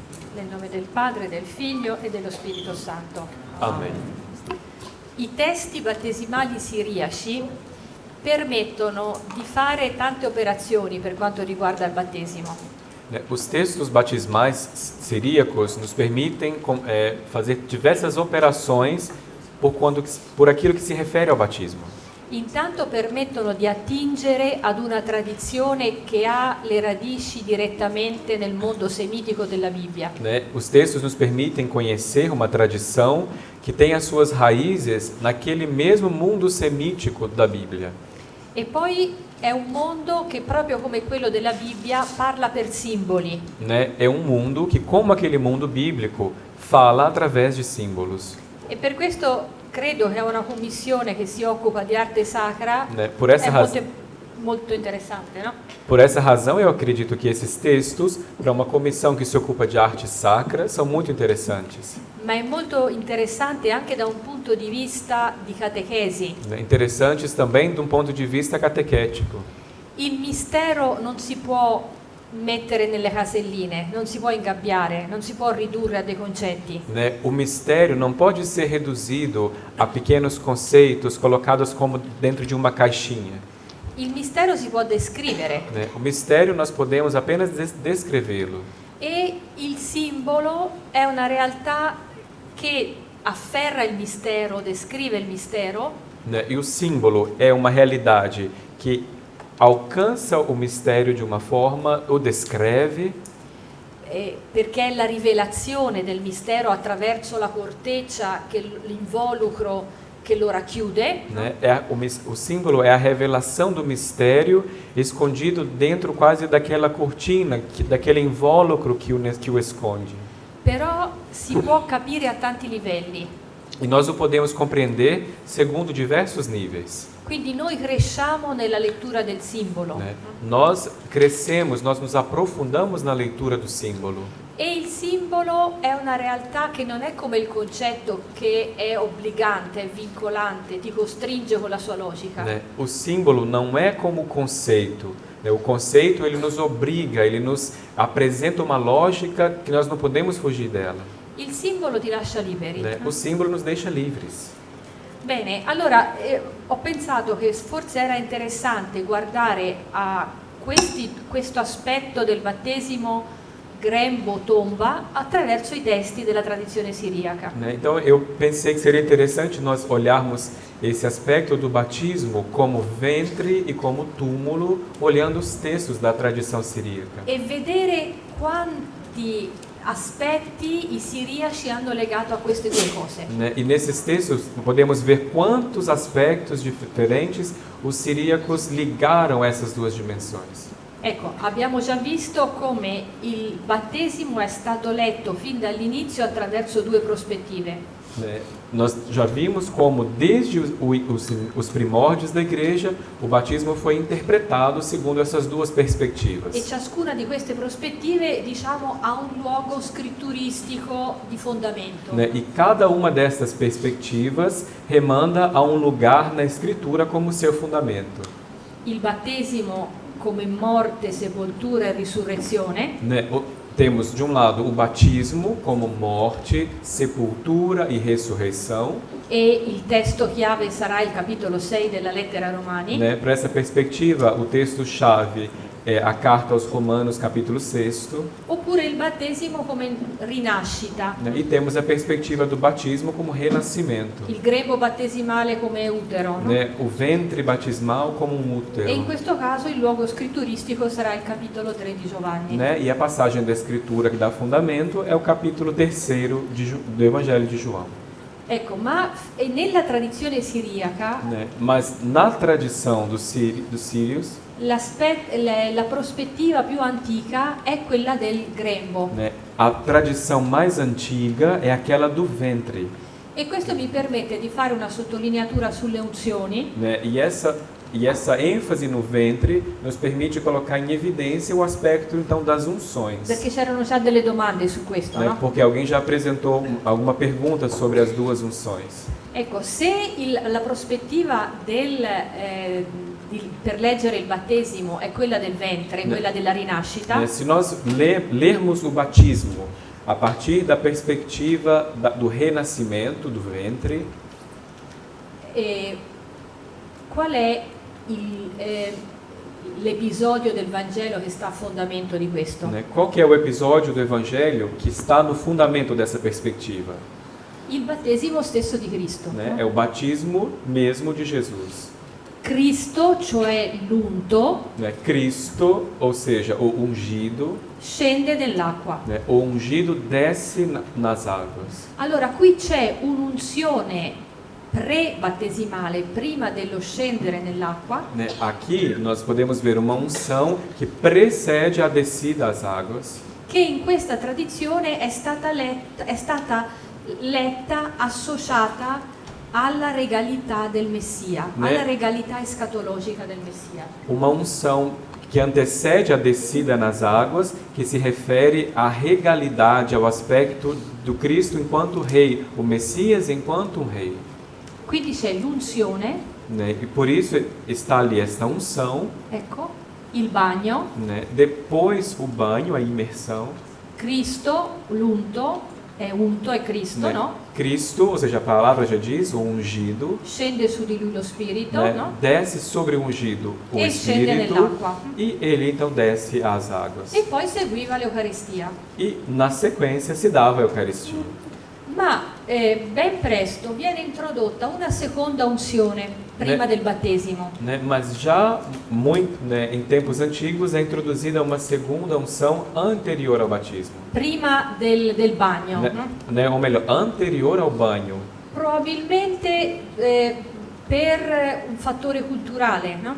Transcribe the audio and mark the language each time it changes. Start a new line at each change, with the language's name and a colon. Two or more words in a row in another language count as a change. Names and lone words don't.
Italian: Nel nome del Padre, del Figlio e dello Spirito Santo. Amen. I testi battesimali siriaci permettono di fare tante operazioni per quanto riguarda il battesimo.
Portuguese: Os textos batismais siríacos nos permitem fazer diversas operações por aquilo que se refere ao batismo.
Italian: Intanto permettono di attingere ad una tradizione che ha le radici direttamente nel mondo semitico della Bibbia.
Portuguese: Os textos nos permitem conhecer uma tradição que tem as suas raízes naquele mesmo mundo semítico da Bíblia.
Italian: E poi è un mondo che, proprio come quello della Bibbia, parla per simboli.
Portuguese: É um mundo que, como aquele mundo bíblico, fala através de símbolos.
Italian: E per questo credo che una commissione che si occupa di arte sacra
Portuguese: Por essa
Italian: è molto interessante, no?
Portuguese: Por essa razão, eu acredito que esses textos, para uma comissão que se ocupa de arte sacra, são muito interessantes.
Italian: Ma è molto interessante anche da un punto di vista di catechesi.
Portuguese: Interessantes também de um ponto de vista catequético.
Italian: Il mistero non si può mettere nelle caselline, non si può ingabbiare, non si può ridurre a dei concetti.
Portuguese: O mistério não pode ser reduzido a pequenos conceitos colocados como dentro de uma caixinha.
Italian: Il mistero si può descrivere.
Portuguese: O mistério nós podemos apenas descrevê-lo.
Italian: E il simbolo è una realtà che afferra il mistero, descrive il mistero.
Portuguese: E o símbolo é uma realidade que alcança o mistério de uma forma, o descreve.
Italian: Perché è la rivelazione del mistero attraverso la corteccia, che l'involucro che lo racchiude.
Portuguese: O símbolo é a revelação do mistério escondido dentro quase daquela cortina, daquele invólucro que o esconde.
Italian: Però si può capire a tanti livelli.
Portuguese: E nós o podemos compreender segundo diversos níveis.
Italian: Quindi noi cresciamo nella lettura del simbolo.
Portuguese: Nós crescemos, nós nos aprofundamos na leitura do símbolo.
Italian: E il simbolo è una realtà che non è come il concetto, che è obbligante, è vincolante, ti costringe con la sua logica.
Portuguese: O símbolo não é como o conceito. O conceito ele nos obriga, ele nos apresenta uma lógica que nós não podemos fugir dela.
Italian: Il simbolo ti lascia liberi.
Portuguese: O símbolo nos deixa livres.
Italian: Bene, allora ho pensato che forse era interessante guardare a questo aspetto del battesimo grembo-tomba attraverso i testi della tradizione siriaca.
Portuguese: Então eu pensei que seria interessante nós olharmos esse aspecto do batismo como ventre e como túmulo, olhando os textos da tradição siríaca.
Italian: E vedere quanti aspetti i siriaci hanno legato a queste due cose.
Portuguese: E nesses textos podemos ver quantos aspectos diferentes os siríacos ligaram essas duas dimensões.
Italian: Ecco, abbiamo già visto come il battesimo è stato letto fin dall'inizio attraverso due prospettive.
Portuguese: Nós já vimos como desde os primórdios da igreja o batismo foi interpretado segundo essas duas perspectivas.
Italian: E ciascuna di queste prospettive, diciamo, ha un luogo scritturistico di fondamento.
Portuguese: E cada uma dessas perspectivas remanda a um lugar na escritura como seu fundamento.
Italian: Il battesimo come morte, sepoltura e risurrezione.
Portuguese: Temos de um lado o batismo como morte, sepultura e ressurreição.
Italian: E il testo chiave sarà il capitolo 6 della lettera ai Romani.
Portuguese: Para essa perspectiva, o texto chave é a carta aos Romanos, capítulo 6.
Italian: Oppure il battesimo come rinascita.
Portuguese: E temos a perspectiva do batismo como renascimento.
Italian: Il grembo battesimale come utero, no?
Portuguese: O ventre batismal como um útero.
Italian: E in questo caso il luogo scritturistico sarà il capitolo 3 di Giovanni.
Portuguese: E a passagem da escritura que dá fundamento é o capítulo 3 do Evangelho de João.
Italian: Ecco, ma nella tradizione siriaca,
Portuguese: mas na tradição dos sírios,
Italian: la prospettiva più antica è quella del grembo.
Portuguese: A tradição mais antiga é aquela do ventre.
Italian: E questo mi permette di fare una sottolineatura sulle unzioni.
Portuguese: E essa ênfase no ventre nos permite colocar em evidência o aspecto então das unções.
Italian: Perché c'erano già delle domande su questo, no?
Portuguese: Porque alguém já apresentou alguma pergunta sobre as duas unções.
Italian: Ecco, se la prospettiva per leggere il battesimo è quella del ventre, quella della rinascita.
Portuguese: Se nós lermos o batismo a partir da perspectiva do renascimento do ventre.
Italian: E qual è l'episodio del Vangelo che sta a fondamento di questo?
Portuguese: Né? Qual que é o episódio do Evangelho que está no fundamento dessa perspectiva?
Italian: Il battesimo stesso di Cristo.
Portuguese: Né? É o batismo mesmo de Jesus.
Italian: Cristo, cioè l'unto,
Portuguese: Né? Cristo, ou seja, o ungido,
Italian: scende nell'acqua.
Portuguese: né? O ungido desce nas águas.
Italian: Allora qui c'è un'unzione pre-battesimale, prima dello scendere nell'acqua,
Portuguese: Né? Aqui nós podemos ver uma unção que precede a descida às águas,
Italian: che in questa tradizione è stata letta associata alla regalità del Messia, alla regalità escatologica del Messia.
Portuguese: uma unção que antecede a descida nas águas, que se refere à regalidade, ao aspecto do Cristo enquanto rei, o Messias enquanto um rei.
Italian: Quindi c'è l'unzione,
Portuguese: Né? E por isso está ali esta unção,
Italian: ecco, il bagno,
Portuguese: né? Depois o banho, a imersão,
Italian: Cristo, l'unto, unto è Cristo,
Portuguese: né? no? Cristo, ou seja, a palavra já diz, o ungido,
Italian: Scende su di lui lo Spirito,
Portuguese: né? no? Desce sobre o ungido o
Italian: E scende
Portuguese: Espírito
Italian: nell'acqua.
Portuguese: e ele então desce às águas.
Italian: E poi seguiva l'Eucaristia.
Portuguese: E na sequência se dava a Eucaristia.
Italian: Ma ben presto viene introdotta una seconda unzione prima del battesimo.
Portuguese: Né? Mas já muito, né, em tempos antigos é introduzida uma segunda unção anterior ao batismo,
Italian: Prima del bagno,
Portuguese: né? no? Né? Ou melhor, anterior ao banho,
Italian: Probabilmente per un fattore culturale, no?